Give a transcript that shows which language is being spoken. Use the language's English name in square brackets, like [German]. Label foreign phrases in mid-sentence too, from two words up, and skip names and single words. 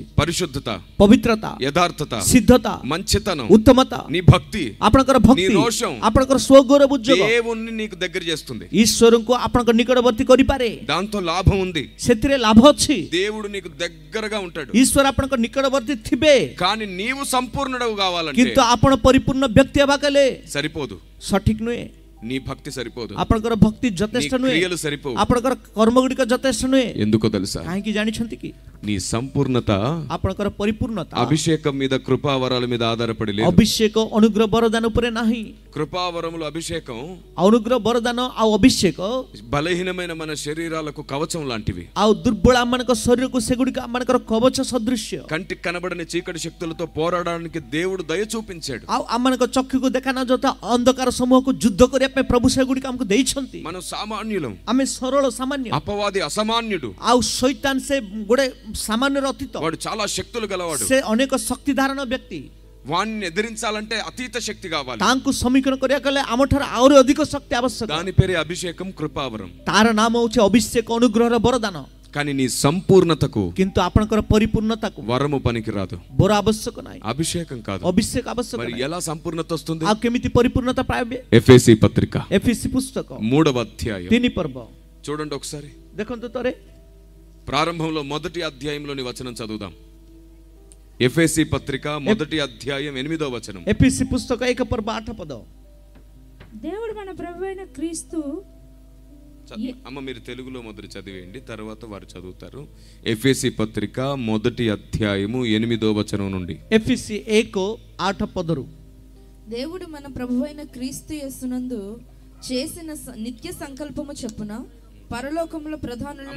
[Telugu] పరిశుద్ధత, [Odia] ପବିତ୍ରତା, [Telugu] యథార్థత, [Odia] ସିଦ୍ଧତା, [Telugu] మంచితనం, [Odia] ଉତ୍ତମତା, [Telugu] నీ భక్తి [Odia] ଆପଣଙ୍କର ଭକ୍ତି, [Telugu] నీ రోషం [Odia] ଆପଣଙ୍କର ସ୍ୱଗୌରବ ଉଦ୍యోଗ [Telugu] దేవుణ్ణి నీకు దగ్గర చేస్తుంది. [Odia] ଈଶ୍ୱରଙ୍କୁ ଆପଣଙ୍କ ନିକଟବର୍ତ୍ତୀ କରିପାରେ, [Telugu] దాంతో లాభం ఉంది. [Odia] ସେଥିରେ ଲାଭ ଅଛି। [Telugu] దేవుడు నీకు దగ్గరగా ఉంటాడు. [Odia] ଈଶ୍ୱର ଆପଣଙ୍କ ନିକଟବର୍ତ୍ତୀ ଥିବେ, [Telugu] కానీ నీవు సంపూర్ణుడు కావాలంటే [Odia] କିନ୍ତୁ ଆପଣ ପରିପୂର୍ଣ୍ଣ ବ୍ୟକ୍ତି ହେବା କଲେ [Telugu] సరిపోదు. [Odia] ସଠିକ ନୁହେଁ, [Telugu] నీ భక్తి సరిపోదు, [Odia] ଆପଣଙ୍କର ଭକ୍ତି [Telugu] నీ [Odia] ଯଥେଷ୍ଟ ନୁହେଁ, [Telugu] క్రియలు సరిపోవు. [Odia] ଆପଣଙ୍କର କର୍ମ ଗୁଡ଼ିକ ଯଥେଷ୍ଟ ନୁହେଁ। [Telugu] ఎందుకో తెలుసా? [Odia] କାହିଁକି ଜାଣିଛନ୍ତି କି? [Telugu] నీ సంపూర్ణత [Odia] ଆପଣଙ୍କର ପରିପୂର୍ଣ୍ଣତା [Telugu] అభిషేకం మీద, కృపావరాల మీద ఆధారపడి లేదు. [Odia] ଅଭିଷେକ ଅନୁଗ୍ରହ ବରଦାନ ଉପରେ ନାହିଁ। [Telugu] కృపావరములు, అభిషేకం [Odia] ଅନୁଗ୍ରହ ବରଦାନ ଆଉ ଅଭିଷେକ [Telugu] బలహీనమైన మన శరీరాలకు కవచం లాంటివి. [Odia] ଆଉ ଦୁର୍ବଳ ଆମମାନଙ୍କ ଶରୀରକୁ ସେଗୁଡ଼ିକ ଆମମାନଙ୍କର କବଚ ସଦୃଶ୍ୟ। [Telugu] కంటికి కనబడని చీకటి శక్తులతో పోరాడడానికి దేవుడు దయ చూపించాడు. [Odia] ଆଉ ଆମମାନଙ୍କ ଚକ୍ଷୁକୁ ଦେଖା ନ ଯାଉଥିବା ଅନ୍ଧକାର ସମୂହକୁ ଯୁଦ୍ଧ କରିବା ପାଇଁ ପ୍ରଭୁ ସେଗୁଡ଼ିକ ଆମକୁ ଦେଇଛନ୍ତି। [Telugu] మనం సామాన్యులం, [Odia] ଆମେ ସରଳ ସାମାନ୍ୟ, [Telugu] అపవాది అసమాన్యుడు. [Odia] ଆଉ ଶୈତାନ ସେ ଗୋଟେ ସାମାନ୍ୟର ଅତୀତ, [Telugu] వాడు చాలా శక్తులు గలవాడు. [Odia] ସେ ଅନେକ ଶକ୍ତି ଧାରଣ ବ୍ୟକ୍ତି। [Telugu] వాణ్ణి ఎదిరించాలంటే అతీత శక్తి కావాలి. [Odia] ତାଙ୍କୁ ସମୀକରଣ କରିବାକୁ ହେଲେ ଆମଠାରୁ ଆହୁରି ଅଧିକ ଶକ୍ତି ଆବଶ୍ୟକ। [Telugu] దాని పేరే అభిషేకం, కృపావరం. [Odia] ତାର ନାମ ହେଉଛି ଅଭିଷେକ ଅନୁଗ୍ରହର ବରଦାନ। [Telugu] కానీ నీ సంపూర్ణతకు [Odia] କିନ୍ତୁ ଆପଣଙ୍କର ପରିପୂର୍ଣ୍ଣତାକୁ [Telugu] వరము పనికి రాదు, [Odia] ବର ଆବଶ୍ୟକ ନାହିଁ, [Telugu] అభిషేకం కాదు. [Odia] ଅଭିଷେକ ଆବଶ୍ୟକ [Telugu] మరి [Odia] ନାହିଁ। [Telugu] ఎలా సంపూర్ణత వస్తుంది? [Odia] ଆଉ କେମିତି ପରିପୂର୍ଣ୍ଣତା ପାଇବେ? [Telugu] ఎఫెసీ పత్రిక [Odia] ଏଫେସୀ పుస్తକ [Telugu] 3వ అధ్యాయం [Odia] 3 ପର୍ବ [Telugu] చూడండి ఒకసారి. [Odia] ଦେଖନ୍ତୁ ତରେ [Telugu] ప్రారంభంలో మొదటి అధ్యాయంలోని వచనం చదువుదాం. ఎఫెసీ పత్రిక మొదటి అధ్యాయం 8వ వచనం. [Odia] ଏଫେସୀ ପୁସ୍ତକ 1 ପର୍ବ 8 ପଦ। [Telugu] దేవుడు మన ప్రభువైన క్రీస్తు అమ్మ మీరు తెలుగులో మొదట చదివేయండి, తర్వాత వారు చదువుతారు. ఎఫెసీ పత్రిక 1వ అధ్యాయము 8వ వచనం నుండి. ఎఫెసీ 1:8. దేవుడు మన ప్రభువైన క్రీస్తు యేసునందు చేసిన నిత్య సంకల్పము చొప్పున పరలోకములో ప్రధానులను